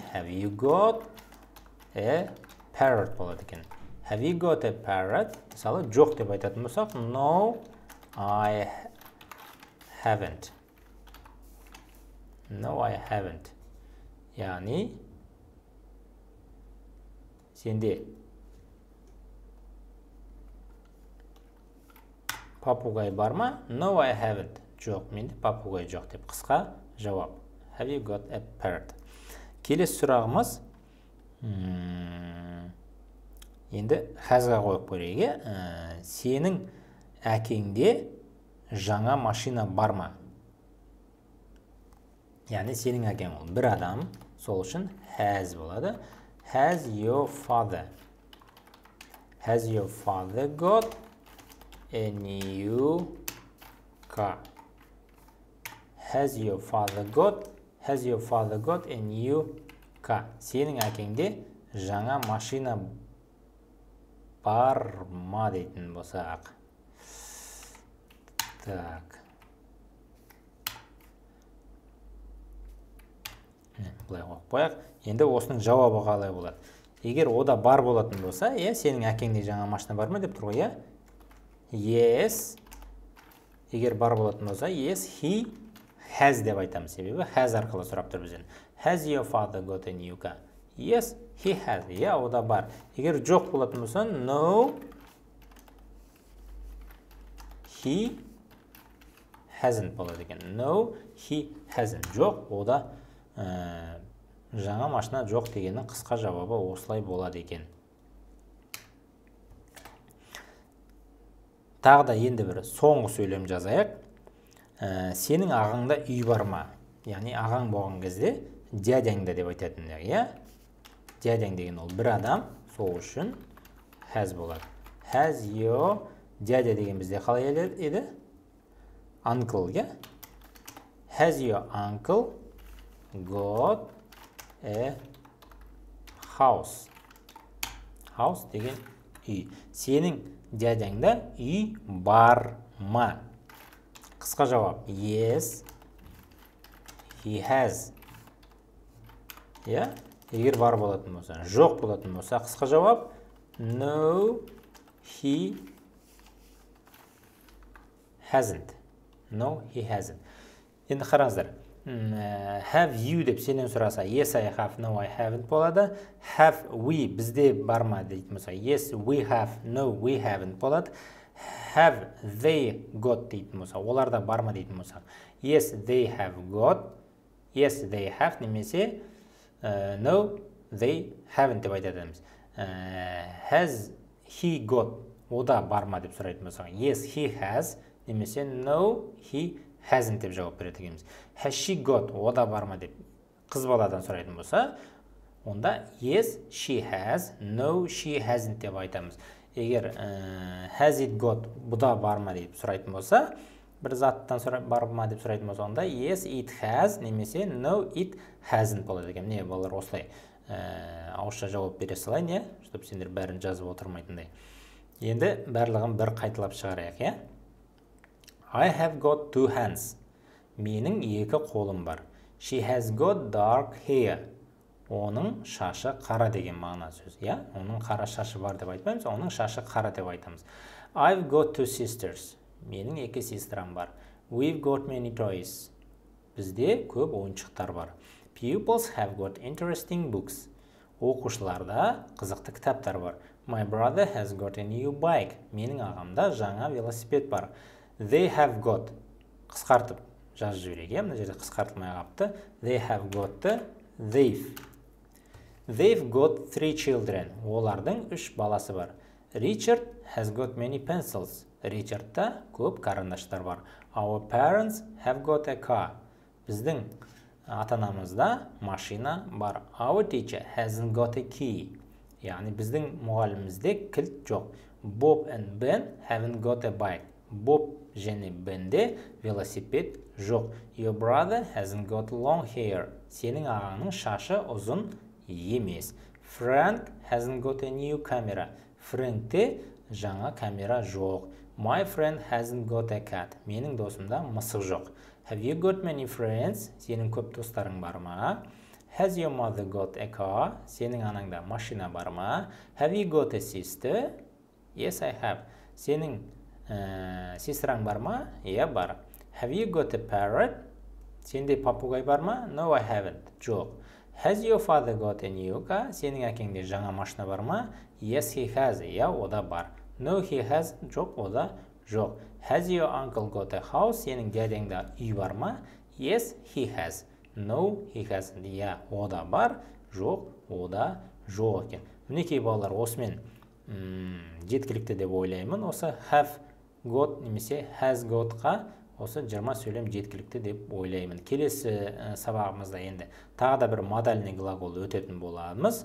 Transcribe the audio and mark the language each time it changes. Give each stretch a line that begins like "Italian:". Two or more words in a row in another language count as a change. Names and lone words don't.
English: Have you got a parrot
Kazakh: болады екен.
English: Have you got a parrot?
Kazakh: Мысалы, жоқ деп айтатын болсақ,
English: no, I haven't. No, I haven't.
Kazakh: Яғни, сенде папугай бар ма?
English: No, I haven't.
Kazakh: Жоқ, менде папугай жоқ деп қысқа жауап.
English: Have you got a parrot?
Kazakh: Келесі сұрағымыз, енді has-ға қойып көрейік. Сенің әкеңде жаңа машина бар ма? Яғни сенің әкең ол бір адам, сол үшін has болады.
English: Has your father got a new car? Has your father got a new car?
Kazakh: Сенің әкеңде жаңа машина бар ма дейтін болсақ. Так. Бұлай қойып. Енді осының жауабы қалай болады? Егер ода бар болатын болса, сенің әкеңде жаңа машина бар ма деп тұр ғой, Yes. Егер бар болатын болса,
English: yes, he has
Kazakh: деп айтамыз, себебі has арқылы сұрап тұр бізден.
English: Has your father got a new car? Yes, he has.
Kazakh: Ода бар. Егер жоқ болатын болса,
English: no, he hasn't
Kazakh: болады екен.
English: No, he hasn't.
Kazakh: Жоқ, ода жаңа машина жоқ дегеннің қысқа жауабы осылай болады екен. Тағы да енді бір соңғы сөйлем жазайық. Сенің ағаңда үй бар ма? Яғни ағаң болған кезде дядяңда деп айтатын, Дядяң деген ол бір адам, сол үшін has болады.
English: Has your
Kazakh: дядя деген бізде қалай еді?
English: Uncle, Has your uncle got a house?
Kazakh: House деген үй. Сенің дядяңда үй бар ма? Қысқа жауап.
English: Yes, he has.
Kazakh: Егер бар болатын болса, жоқ болатын болса, қысқа жауап.
English: No, he hasn't. No, he hasn't.
Kazakh: Енді қараңыздар.
English: Have you
Kazakh: деп сенен сұраса,
English: yes, I have, no, I haven't болады. Have we
Kazakh: бізде бар ма дейтін болса,
English: yes, we have, no, we haven't болады. Have they got
Kazakh: дейтін болса, оларда бар ма дейтін болса,
English: yes, they have got, yes, they have, немесе no, they haven't
Kazakh: деп айтатымыз.
English: Has he got,
Kazakh: ода бар ма деп сұрайтын болса,
English: yes, he has, немесе no, he hasn't
Kazakh: деп жауап береді екенбіз.
English: Has she got,
Kazakh: ода бар ма деп қыз баладан сұрайтын болса, онда
English: yes, she has, no, she hasn't
Kazakh: деп айтамыз.
English: Егер has it got,
Kazakh: бұда бар ма деп сұрайтын болса, бір заттан бар ма деп сұрайтын болса, онда
English: yes, it has,
Kazakh: немесе
English: no, it hasn't
Kazakh: болады екен. Балалар осылай ауызша жауап бере салайын, чтобы сендер бәрін жазып отырмайтындай. Енді барлығын бір қайталап шығарайық,
English: I have got two hands.
Kazakh: Менің екі қолым бар.
English: She has got dark hair.
Kazakh: Оның шашы қара деген мағына сөз. Оның қара шашы бар деп айтпаймыз, оның шашы қара деп айтамыз.
English: I've got two sisters.
Kazakh: Менің екі сестрам бар.
English: We've got many toys.
Kazakh: Бізде көп ойыншықтар бар.
English: Pupils have got interesting books.
Kazakh: Оқушыларда қызықты кітаптар бар.
English: My brother has got a new bike.
Kazakh: Менің ағамда жаңа велосипед бар.
English: They have got.
Kazakh: Қысқартып жазып жіберейік, мына жерде қысқартылмай қалыпты.
English: They have got, they've got 3 children.
Kazakh: Олардың 3 баласы бар.
English: Richard has got many pencils.
Kazakh: Richardта көп қарындаштар бар.
English: Our parents have got a car.
Kazakh: Біздің ата-анамызда машина бар.
English: Our teacher hasn't got a key.
Kazakh: Яғни біздің мұғалімімізде кілт жоқ.
English: Bob and Ben haven't got a bike.
Kazakh: Bob және Benде велосипед жоқ.
English: Your brother hasn't got long hair.
Kazakh: Сенің ағаңның шашы ұзын емес.
English: Frank hasn't got a new camera.
Kazakh: Frankте жаңа камера жоқ.
English: My friend hasn't got a cat.
Kazakh: Менің досымда мысық жоқ.
English: Have you got many friends?
Kazakh: Сенің көп достарың бар ма?
English: Has your mother got a car?
Kazakh: Сенің анаңда машина бар ма?
English: Have you got a sister? Yes, I have.
Kazakh: Сенің сестраң бар ма? Иә, бар.
English: Have you got a parrot?
Kazakh: Сенде папугай бар ма?
English: No, I haven't. Жоқ. Has your father got a new car?
Kazakh: Сенің әкеңде жаңа машина бар ма?
English: Yes, he has.
Kazakh: Иә, ода бар.
English: No, he hasn't.
Kazakh: Жоқ, ода жоқ.
English: Has your uncle got a house?
Kazakh: Сенің дядеңде үй бар ма?
English: Yes, he has. No, he hasn't.
Kazakh: Иә, ода бар. Жоқ, ода жоқ екен. Мінекей балалар, осымен жеткілікті деп ойлаймын. Осы
English: have got
Kazakh: немесе
English: has got-
Kazakh: қа осы 20 сөйлем жеткілікті деп ойлаймын. Келесі сабағымызда енді тағы да бір
Russian: модальный глагол
Kazakh: өтетін боламыз.